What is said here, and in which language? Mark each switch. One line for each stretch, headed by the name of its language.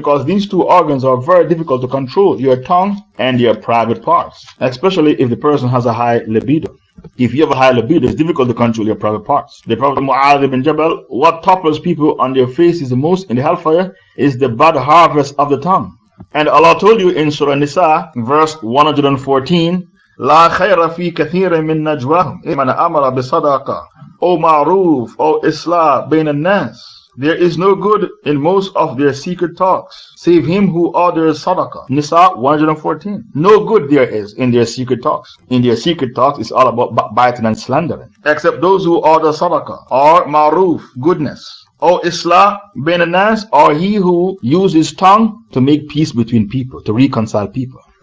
English: Because these two organs are very difficult to control, your tongue and your private parts. Especially if the person has a high libido. If you have a high libido, it's difficult to control your private parts. The Prophet Mu'adh ibn Jabal, what topples people on their faces the most in the hellfire is the bad harvest of the tongue. And Allah told you in Surah Nisa, verse 114,
Arabic: لا خير في كثير من نجواهم من أمر بصدقة أو معروف أو إصلاح بين الناس.
English: There is no good in most of their secret talks, save him who orders sadaqah. Nisa 114. No good there is in their secret talks. In their secret talks, it's all about backbiting and slandering. Except those who order sadaqah, or ma'ruf, goodness, or islah bain an-nas, or he who uses his tongue to make peace between people, to reconcile people.